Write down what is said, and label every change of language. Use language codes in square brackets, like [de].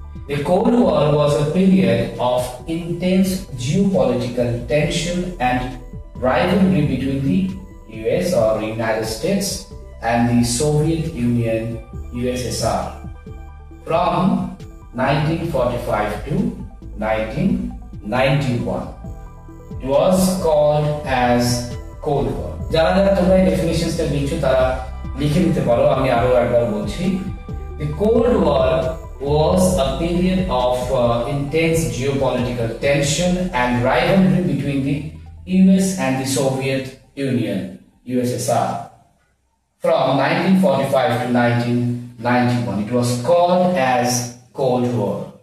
[en] The Cold War was a period of intense geopolitical tension and rivalry between the US or United States and the Soviet Union USSR from 1945 to 1991. It was called as Cold War. [bn] যারা যারা তোমরা এই ডেফিনেশনসটা লিখছো তারা লিখে নিতে পারো, আমি আরো একবার বলছি। [en] The Cold War was a period of intense geopolitical tension and rivalry between the US and the Soviet Union USSR from 1945 to 1991. It was called as Cold War.